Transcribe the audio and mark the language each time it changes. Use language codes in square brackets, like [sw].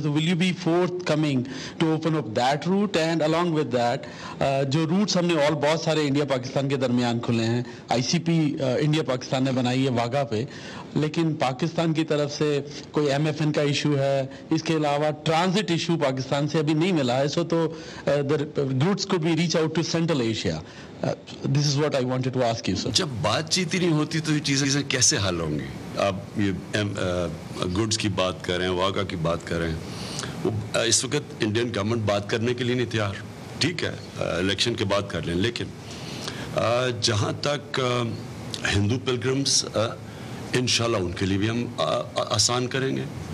[en] تو will you be fourth coming to open up that route, and along with that [ur] جو roots ہم نے بہت سارے انڈیا پاکستان کے درمیان کھلے ہیں, آئی سی پی انڈیا پاکستان نے بنائی ہے واگا پہ, لیکن پاکستان کی طرف سے کوئی ایم ایف این کا ایشو ہے, اس کے علاوہ ٹرانزٹ ایشو پاکستان سے ابھی نہیں ملا ہے. [en] So تو routes could be reach out to Central Asia. This is what I wanted to ask you, sir. [ur] جب بات چیت ہی نہیں ہوتی تو یہ چیزیں کیسے حل ہوں گی؟ آپ یہ گڈس کی بات کر رہے ہیں, واگا کی بات کر رہے ہیں, اس وقت انڈین گورنمنٹ بات کرنے کے لیے نہیں تیار. ٹھیک ہے, الیکشن کے بعد کر لیں, لیکن جہاں تک ہندو پلگرمس انشاءاللہ ان کے لیے بھی ہم آسان کریں گے.